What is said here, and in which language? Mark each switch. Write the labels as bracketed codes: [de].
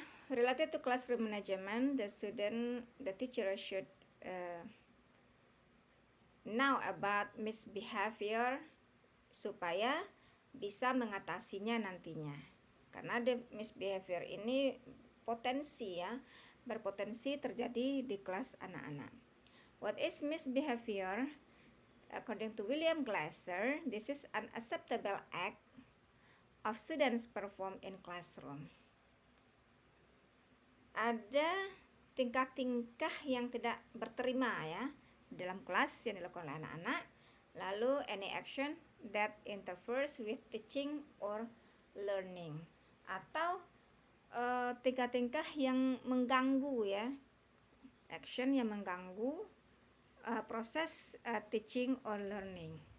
[en] Related to classroom management, the teacher should know about misbehavior [id] supaya bisa mengatasinya nantinya. Karena misbehavior ini potensi ya, berpotensi terjadi di kelas anak-anak. [en] What is misbehavior? According to William Glasser, this is an unacceptable act of students perform in classroom. [id] Ada tingkah-tingkah yang tidak berterima ya dalam kelas yang dilakukan oleh anak-anak. Lalu [en] any action that interferes with teaching or learning, [id] atau tingkah-tingkah yang mengganggu ya, [en] action [id] yang mengganggu proses [en] teaching or learning.